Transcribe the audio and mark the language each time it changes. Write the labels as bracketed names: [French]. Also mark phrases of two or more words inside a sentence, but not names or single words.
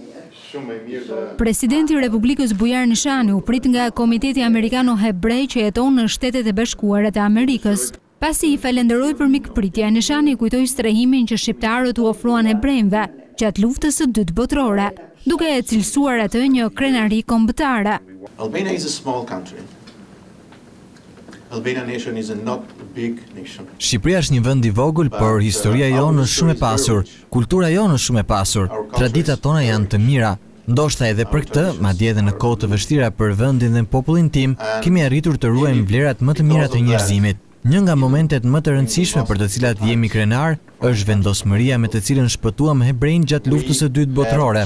[Albanian] Presidenti i Republikës Bujar Nishani u prit nga Komiteti Amerikano-Hebrej që jeton në Shtetet e Bashkuara të Amerikës. Pasi i falenderoi për mikpritje, Nishani kujtoi strehimin që shqiptarët u ofruan hebrejve gjatë luftës së dytë botërore, duke e cilësuar atë një krenari kombëtare. [English] Albania is a small country. Albania nation is not a big nation. [Albanian] Shqipëria është një vend i vogël, por historia jonë është shumë e pasur, kultura jonë është shumë e pasur, traditat tona janë të mira. Ndoshta edhe për këtë, madje edhe në kohë të vështira për vendin dhe popullin tim, kemi arritur të ruajmë vlerat më të mira të njerëzimit. Një nga momentet më të rëndësishme për të cilat jemi krenar është vendosmëria me të cilën shpëtuam hebrejnë gjatë luftës së dytë botërore.